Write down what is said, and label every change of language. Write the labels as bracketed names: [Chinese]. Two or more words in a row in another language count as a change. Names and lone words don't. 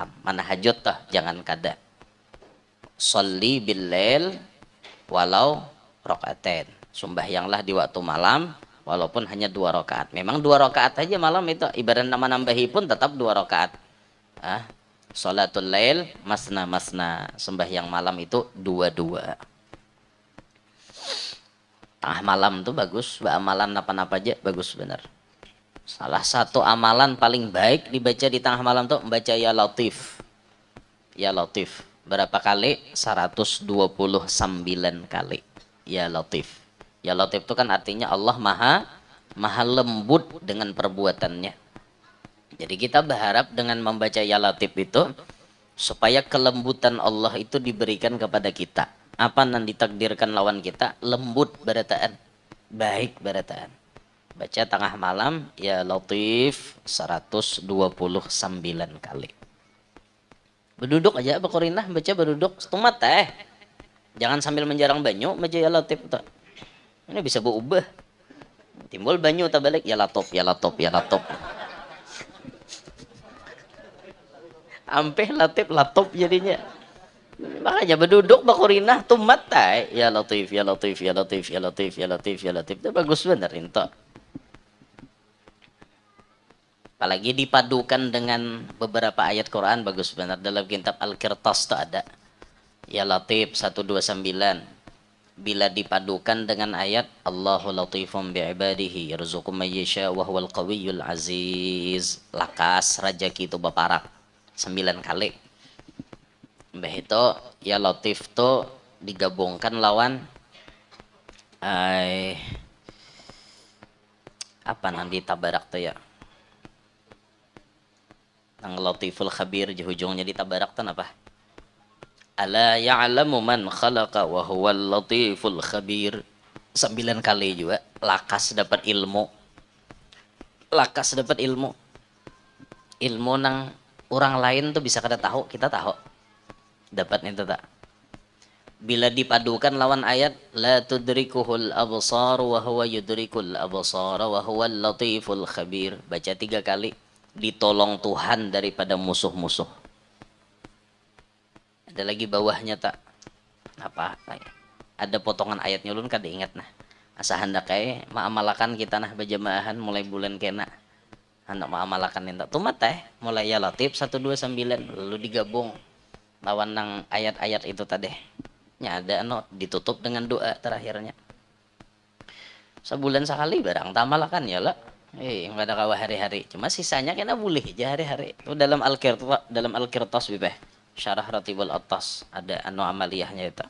[Banjar] Mana hajut toh jangan kada. [Arabic] صل بالليل ولو ركعتين. [Banjar] Sembahyanglah di waktu malam walaupun hanya 2 rakaat. Memang 2 rakaat aja malam itu ibarat nama nambahi pun tetap 2 rakaat. [Arabic] صلاة الليل مثنى [Banjar] sembahyang malam itu 2-2. Tengah malam tuh bagus, amalan apa-apa aja bagus benar. Salah satu amalan paling baik dibaca di tengah malam tuh membaca ya Latif. Ya Latif. Berapa kali? 129 kali. Ya Latif. Ya Latif itu kan artinya Allah maha lembut dengan perbuatannya. Jadi kita berharap dengan membaca Ya Latif itu supaya kelembutan Allah itu diberikan kepada kita. Apa yang ditakdirkan lawan kita? Lembut barataan. Baik barataan. Baca tengah malam Ya Latif 129 kali. Berduduk aja apa korinah baca berduduk setengah teh. Jangan sambil menjarang banyu baca Ya Latif tuh. Ini bisa berubah. Timbul banyu tak balik Ya Latif, Ya Latif, Ya Latif. Ampe Latif Latif jadinya. Makanya berduduk bakorinah tumat tai Ya Latif, Ya Latif, Ya Latif, Ya Latif, Ya Latif, Ya Latif. Itu bagus bener itu. Apalagi dipadukan dengan beberapa ayat Quran bagus benar. Dalam kitab Al-Qirtas itu ada Ya Latif 129. Bila dipadukan dengan ayat [Arabic] الله لطيف بعباده يرزق من يشاء وهو القوي العزيز. [Banjar] Lakas rajaki itu baparak 9 kali. Mbah itu Ya Latif itu digabungkan lawan apa nanti tabarak tuh ya. Ang [Arabic] اللطيف الخبير [Banjar] di ujungnya ditabarak tuh apa? [Arabic] ألا يعلم من خلق وهو اللطيف الخبير. [Banjar] 9 kali juga. Lakas dapat ilmu. Lakas dapat ilmu. Ilmu nang orang lain tuh bisa kada tahu, kita tahu. Dapat itu tak. Bila dipadukan lawan ayat [Arabic] لا تدركه الأبصار وهو يدرك الأبصار وهو اللطيف الخبير. [Banjar] Baca 3 kali. Ditolong Tuhan daripada musuh-musuh. Ada lagi bawahnya tak apa ada potongan ayatnya ulun kada ingat nah asa hendak kae maamalakan kita nah berjamaahan mulai bulan kena hendak maamalakan itu tumat teh mulai Ya Latif 129 lalu digabung lawan nang ayat-ayat itu tadi nya ada ditutup dengan doa terakhirnya sebulan sekali barang tamalakan ya lah enggak ada kawa hari-hari cuma sisanya kena boleh aja hari-hari itu dalam Al-Qirtas bibeh Syarah Ratibul Atas ada amaliyahnya itu.